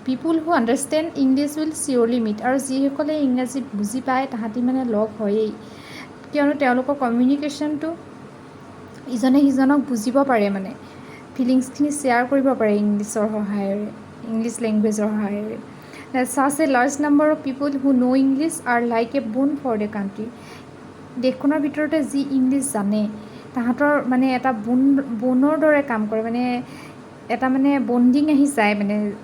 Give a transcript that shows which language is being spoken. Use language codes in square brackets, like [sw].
[en] People who understand English will clearly meet. [as] আৰু যিসকলে ইংৰাজী বুজি পায় তাহাঁতি মানে লগ হয়েই, কিয়নো তেওঁলোকৰ কমিউনিকেশ্যনটো ইজনে সিজনক বুজিব পাৰে, মানে ফিলিংছখিনি শ্বেয়াৰ কৰিব পাৰে ইংলিছৰ সহায়েৰে, ইংলিছ লেংগুৱেজৰ সহায়েৰে। [en] Such a large number of people who know English are like a boon for the country. [as] দেশখনৰ ভিতৰতে যি ইংলিছ জানে তাহাঁতৰ মানে এটা বোনৰ দৰে কাম কৰে, মানে এটা মানে বণ্ডিং আহি যায় মানে।